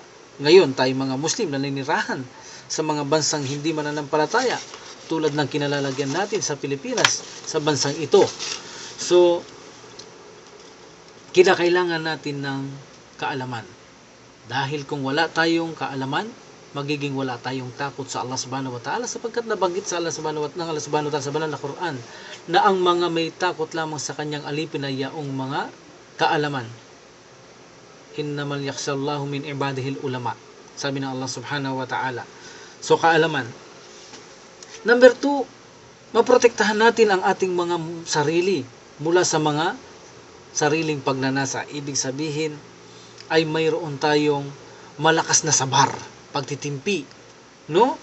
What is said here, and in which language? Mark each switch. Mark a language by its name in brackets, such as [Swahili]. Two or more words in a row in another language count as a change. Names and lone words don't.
[Filipino] Ngayon, tayo mga Muslim naninirahan sa mga bansang hindi mananampalataya tulad ng kinalalagyan natin sa Pilipinas, sa bansang ito. So, kinakailangan natin ng kaalaman. Dahil kung wala tayong kaalaman, magiging wala tayong takot sa Allah [Arabic] سبحانه وتعالى, [Filipino] sapagkat nabanggit sa Allah [Arabic] سبحانه وتعالى [Filipino] sa banal na Quran na ang mga may takot lamang sa kanyang alipin ay yaong mga kaalaman. [Arabic] إنما يخشى الله من عباده العلماء, [Filipino] sabi ng Allah [Arabic] سبحانه وتعالى. [Filipino] So, kaalaman. Number 2, maprotektahan natin ang ating mga sarili mula sa mga sariling pagnanasa. Ibig sabihin ay mayroon tayong malakas na sabar, pagtitimpi, no?